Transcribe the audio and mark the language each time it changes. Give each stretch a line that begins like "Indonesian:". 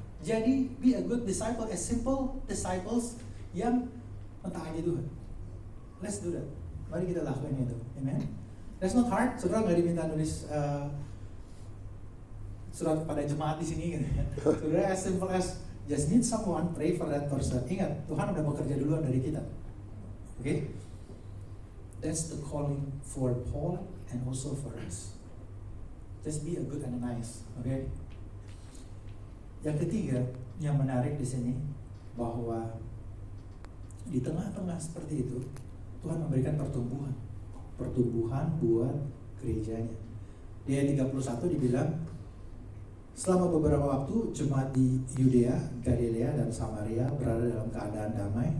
English: Jadi be a good disciple, as simple disciples
Indonesian: yang mentaati Tuhan.
English: Let's do that.
Indonesian: Mari kita lakukan itu.
English: Amen. That's not hard.
Indonesian: Saudara nggak diminta nulis surat pada jemaat di sini gitu ya.
English: Saudara as simple as just need someone, pray for that person.
Indonesian: Ingat, Tuhan udah bekerja duluan dari kita.
English: Okay? That's the calling for Paul and also for us. Just be a good Ananias. Okay?
Indonesian: Yang ketiga, yang menarik di sini bahwa di tengah-tengah seperti itu, Tuhan memberikan pertumbuhan buat gerejanya. Di ayat 31 dibilang, selama beberapa waktu jemaat di Yudea, Galilea, dan Samaria berada dalam keadaan damai.